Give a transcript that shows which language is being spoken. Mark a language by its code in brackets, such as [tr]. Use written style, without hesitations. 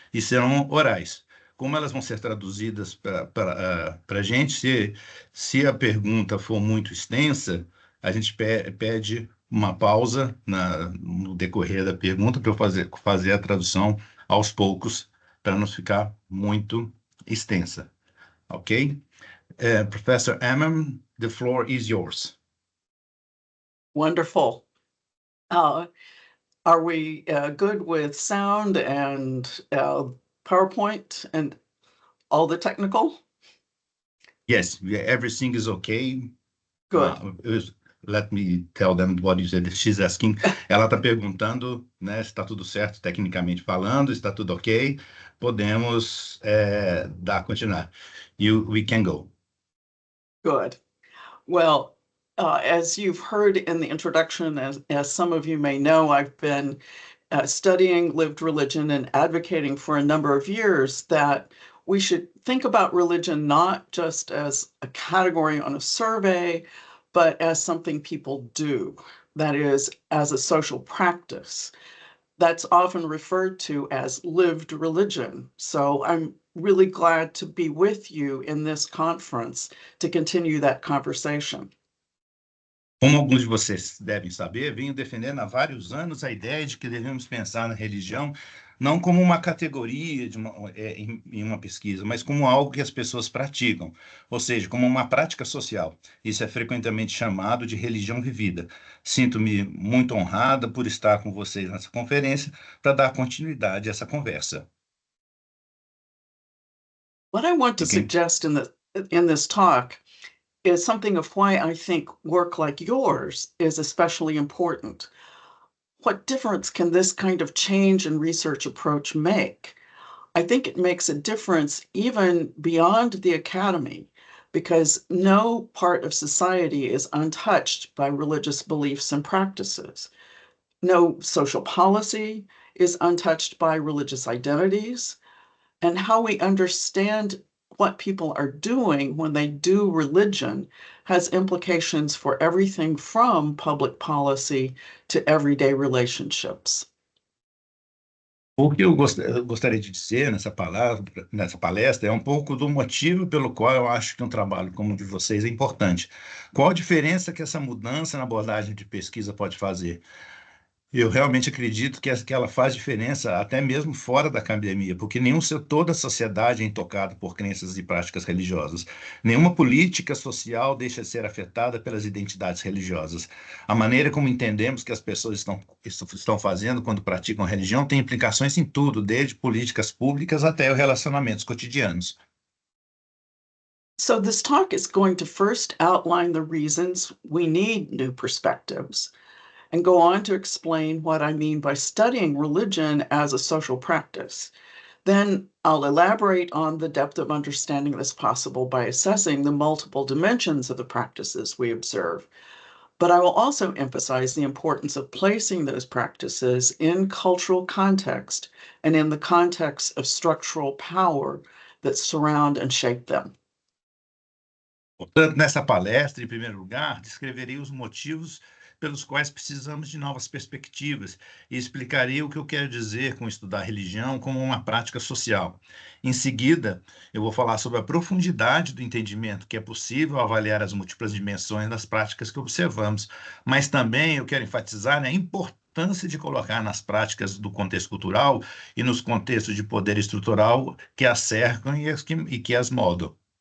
[pt] E serão orais. Como elas vão ser traduzidas para a gente, se a pergunta for muito extensa, a gente pede uma pausa no decorrer da pergunta para eu fazer a tradução aos poucos, para não ficar muito extensa. Ok? [en] Professor Emmerman, the floor is yours. Wonderful. Are we good with sound and PowerPoint and all the technical? Yes, everything is okay. Good. Let me tell them what you said. She's asking. [pt] Ela está perguntando, né, se está tudo certo tecnicamente falando, está tudo ok. Podemos continuar. [en] We can go. Good. Well, as you've heard in the introduction, as some of you may know, I've been studying lived religion and advocating for a number of years that we should think about religion not just as a category on a survey, but as something people do, that is, as a social practice. That's often referred to as lived religion. So I'm really glad to be with you in this conference to continue that conversation. [pt] Como alguns de vocês devem saber, venho defendendo há vários anos a ideia de que devemos pensar na religião não como uma categoria em uma pesquisa, mas como algo que as pessoas praticam, ou seja, como uma prática social. Isso é frequentemente chamado de religião vivida. Sinto-me muito honrada por estar com vocês nessa conferência para dar continuidade a essa conversa. [en] What I want to suggest in this talk is something of why I think work like yours is especially important. What difference can this kind of change in research approach make? I think it makes a difference even beyond the academy, because no part of society is untouched by religious beliefs and practices. No social policy is untouched by religious identities, and how we understand what people are doing when they do religion has implications for everything from public policy to everyday relationships. [pt] O que eu gostaria de dizer nessa palestra é um pouco do motivo pelo qual eu acho que um trabalho como o de vocês é importante. Qual a diferença que essa mudança na abordagem de pesquisa pode fazer? Eu realmente acredito que ela faz diferença até mesmo fora da academia, porque nenhum setor da sociedade é intocado por crenças e práticas religiosas. Nenhuma política social deixa de ser afetada pelas identidades religiosas. A maneira como entendemos que as pessoas estão fazendo quando praticam religião tem implicações em tudo, desde políticas públicas até os relacionamentos cotidianos. [en] So this talk is going to first outline the reasons we need new perspectives, and go on to explain what I mean by studying religion as a social practice. Then I'll elaborate on the depth of understanding that's possible by assessing the multiple dimensions of the practices we observe. But I will also emphasize the importance of placing those practices in cultural context and in the context of structural power that surround and shape them. [pt] Portanto, nessa palestra, em primeiro lugar, descreverei os motivos pelos quais precisamos de novas perspectivas e explicarei o que eu quero dizer com estudar religião como uma prática social. Em seguida, eu vou falar sobre a profundidade do entendimento que é possível avaliar as múltiplas dimensões das práticas que observamos, mas também eu quero enfatizar a importância de colocar nas práticas do contexto cultural e nos contextos de poder estrutural que as cercam e que as moldam.